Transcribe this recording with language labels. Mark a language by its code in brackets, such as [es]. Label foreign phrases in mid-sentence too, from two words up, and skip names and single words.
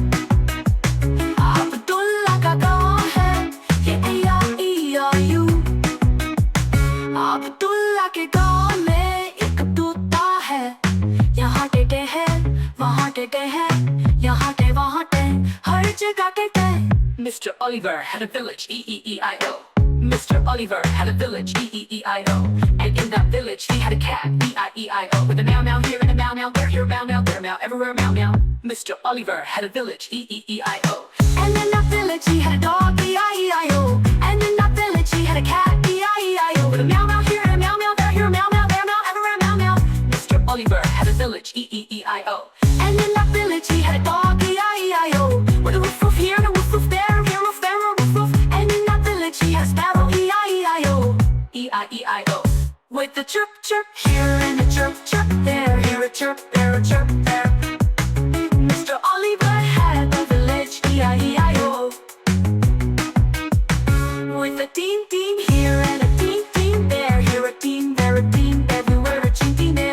[hi] अब्दुल्ला का गाँव है, ये A-I-E-I-U। अब्दुल्ला के गाँव में एक तोता है, यहाँ टेटे है, वहाँ टेटे है, यहाँ टे वहाँ टे, हर जगह टेटे। [en] Mr. Oliver had a village, E-E-E-I-O. Mr. Oliver had a village, E-E-E-I-O. And in that village he had a cat, E-I-E-I-O. With a meow meow here and a meow meow there, here meow meow there meow, everywhere meow meow. Mr. Oliver had a village, E-E-E-I-O. And in that village he had a dog, E-I-E-I-O. And in that village he had a cat, E-I-E-I-O. With a meow meow here and a meow meow there, here meow meow there meow, everywhere meow meow. Mr. Oliver had a village, E-E-E-I-O. And in that village he had a dog, E-I-E-I-O. With a woof woof here and a woof woof there, here woof there, a woof woof. And in that village he had a sparrow, E-I-E-I-O. E-I-E-I-O. With a chirp chirp here and a chirp chirp there, here a chirp there, a chirp there. Mr. Oliver had a village, E-I-E-I-O. With a teen teen here and a teen teen there, here a teen there, a teen everywhere, a teen teen there.